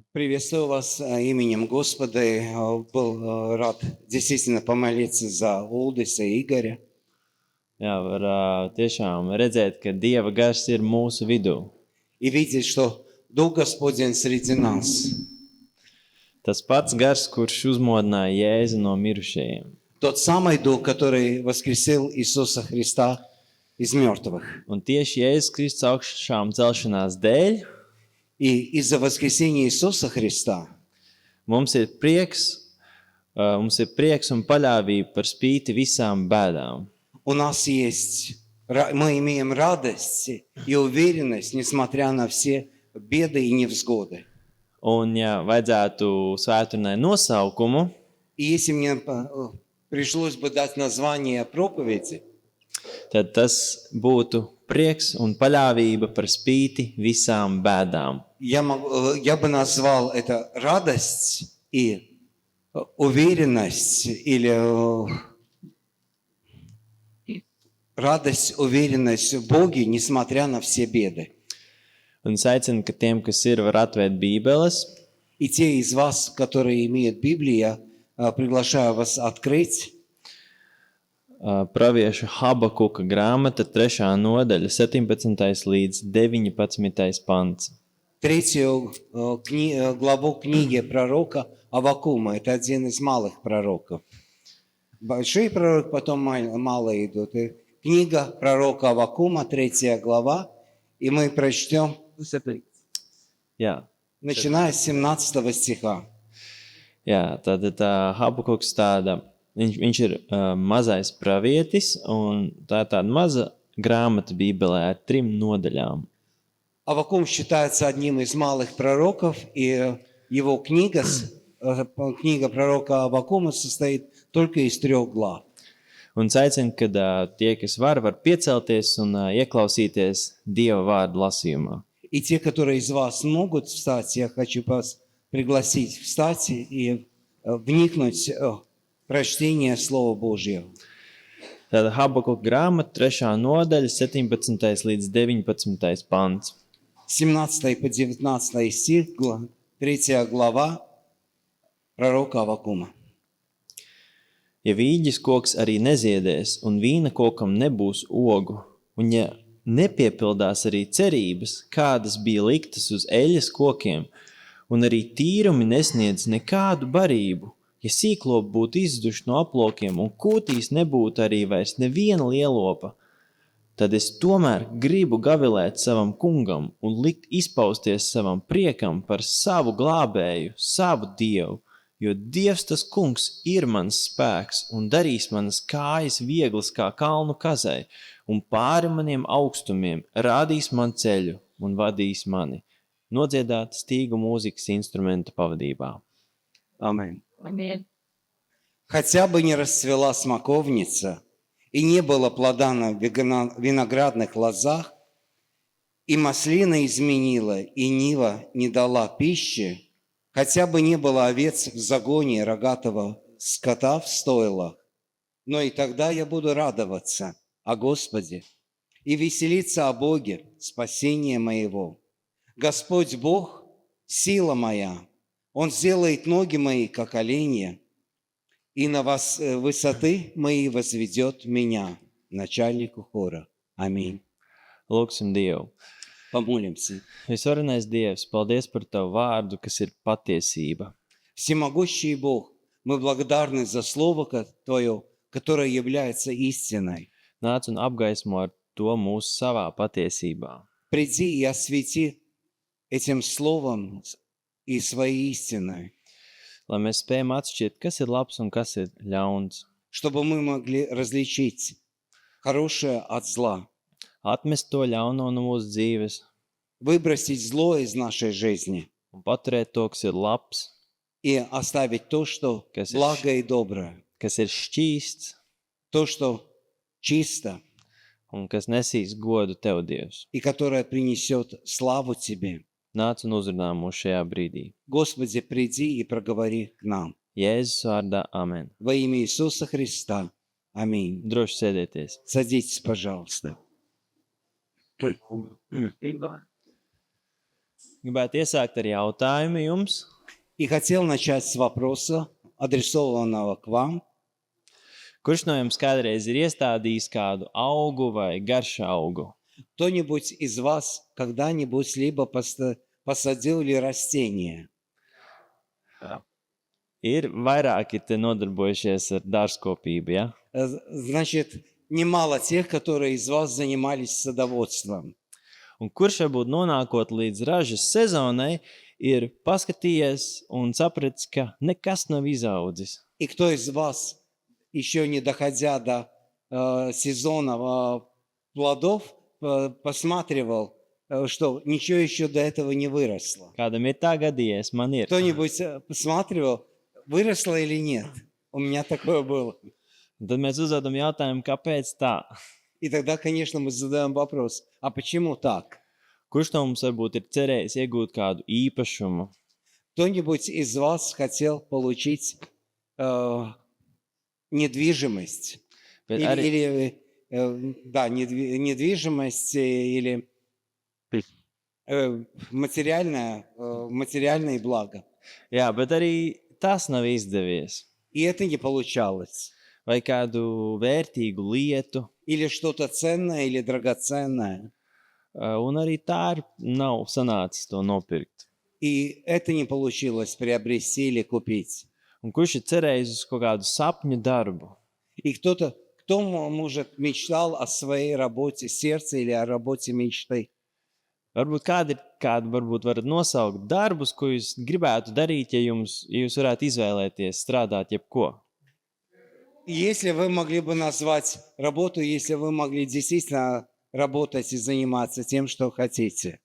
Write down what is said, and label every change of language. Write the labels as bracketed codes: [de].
[ru] Приветствую вас именем Господа. Был рад действительно помолиться за Улдиса и Игоря. [lv] Jā, var tiešām redzēt, ka Dieva gars ir mūsu vidū. [ru] И видеть, что Дух Господень среди нас. [lv] Tas pats gars, kurš uzmodināja Jēzu no mirušajiem. [ru] Тот самый Дух, который воскресил Иисуса Христа из мертвых. [lv] Un tieši Jēzus Kristus augšām celšanās dēļ [ru] И из-за воскресения Иисуса Христа [lv] mums ir prieks un paļāvība par spīti visām bēdām. [ru] у нас есть, мы имеем радость и уверенность, несмотря на все беды и невзгоды. [lv] Un, ja vajadzētu svētdienai nosaukumu, [ru] И если мне пришлось бы дать название проповеди, [lv] tad tas būtu prieks un paļāvība par spīti visām bēdām. [ru] я бы назвал это радость и уверенность, или радость, уверенность в Боге, несмотря на все беды. [lv] Un es aicinu, ka tiem, kas ir, var atvērt bībeles. [ru] И те из вас, которые имеют Библию, я приглашаю вас открыть. [lv] Pravieša Habakuka grāmata, 3. nodaļa, 17. līdz 19. pants. [ru] Третью главу книги пророка Аввакума. Это один из малых пророков. Большие пророки, потом малые идут. И книга пророка Аввакума, 3 глава. И мы прочтем, [lv] Jā, [ru] начиная с 17 стиха. [lv] jā, tātad Habakuks viņš ir mazais pravietis, un tā ir tāda maza grāmata bībelē ar 3 nodaļām. [ru] Аввакум считается одним из малых пророков, и его книга пророка Аввакума состоит только из 3 глав. [lv] Un es aicinu, ka tie, kas var piecelties un ieklausīties Dieva vārdu lasījumā. [ru] И те, которые из вас могут встать, я хочу вас пригласить встать и вникнуть в прочтение Слова Божьего. [lv] Tātad Habakuka grāmata, 3. nodaļa, 17. līdz 19. pants. [ru] 17 по 19 стих, 3 глава пророка Аввакума. [lv] Ja vīģis koks arī neziedēs, un vīna kokam nebūs ogu, un ja nepiepildās arī cerības, kādas bija liktas uz eļas kokiem, un arī tīrumi nesniedz nekādu barību, ja sīklopi būtu izzuduši no aplokiem, un kūtīs nebūtu arī vairs neviena lielopa, tad es tomēr gribu gavilēt savam kungam un likt izpausties savam priekam par savu glābēju, savu Dievu, jo Dievs tas kungs ir mans spēks un darīs manas kājas vieglas kā kalnu kazai, un pāri maniem augstumiem rādīs man ceļu un vadīs mani. Nodziedāt stīgu mūzikas instrumenta pavadībā. [ru] Аминь. Аминь. Хотя бы не расцвела смоковница, и не было плода на виноградных лозах, и маслина изменила, и нива не дала пищи, хотя бы не было овец в загоне рогатого скота в стойлах, но и тогда я буду радоваться о Господе и веселиться о Боге, спасение моего. Господь Бог, сила моя, Он сделает ноги мои, как оленья, и на высоты мои возведет меня, начальнику хора. Аминь. [lv] Lūksim Dievu. [ru] Помолимся. [lv] Visvarenais Dievs, paldies par Tavu vārdu, kas ir patiesība. [ru] Всемогущий Бог, мы благодарны за Слово Твое, которое является истиной. [lv] Nāc un apgaismo ar to mūsu savā patiesībā. [ru] Приди и освети этим Словом и своей истиной, [lv] Lai mēs spējam atšķirt, kas ir labs un kas ir ļauns. [ru] чтобы мы могли различить хорошее от зла, [lv] Atmest to ļauno no mūsu dzīves [ru] выбросить зло из нашей жизни [lv] un paturēt to, kas ir labs, [ru] и оставить то, что благо и доброе, [lv] kas ir šķīsts [ru] то, что чисто [lv] un kas nesīs godu Tev, Dievs. [ru] и которое принесет славу Тебе. [lv] Nāc un uzrunā mūs šajā brīdī. [ru] Господи, приди и проговори к нам. [lv] Jēzus vārdā, amen. [ru] Во имя Иисуса Христа. Аминь. [lv] Droši sēdieties. [ru] Садитесь, пожалуйста. [lv] Gribētu iesākt ar jautājumu jums. [ru] И хотел начать с вопроса, адресованного к вам. [lv] Kurš no jums kādreiz ir iestādījis kādu augu vai garšu augu? [ru] Кто-нибудь из вас когда-нибудь либо посадил ли растение? [lv] Ir vairāki te nodarbojušies ar dārzkopību, ja? [ru] Значит, немало тех, которые из вас занимались садоводством. [lv] Un kurš varbūt nonākot līdz ražas sezonai, ir paskatījies un sapratis, ka nekas nav izaudzis. [ru] И кто из вас, еще не доходя до сезона плодов, посматривал, что ничего еще до этого не выросло? [lv] Kādam ir tā gadījies, man ir. [ru] Кто-нибудь посматривал, выросло или нет? У меня такое было. [lv] Un tad mēs uzdodam jautājumu, kāpēc tā? [ru] И тогда, конечно, мы задаем вопрос, а почему так? [lv] Kurš no mums varbūt ir cerējis iegūt kādu īpašumu? [ru] Кто-нибудь из вас хотел получить недвижимость? [lv] Bet arī, [ru] Недвижимость или материальное благо. [lv] jā, bet arī tas nav izdevies. [ru] И это не получалось. [lv] Vai kādu vērtīgu lietu, [ru] Или что-то ценное или драгоценное. [lv] un arī tā nav sanācis to nopirkt. [ru] И это не получилось приобрести или купить. [lv] Un kurš ir cerējis uz kaut kādu sapņu darbu? [ru] И кто, может, mечтал о своей работе сердца или о работе мечты? [lv] Varbūt kādu varbūt varat nosaukt darbus, ko jūs gribētu darīt, ja jūs varētu izvēlēties strādāt jebko. [ru] Если вы могли бы назвать работу, если вы могли действительно работать и заниматься тем, что хотите.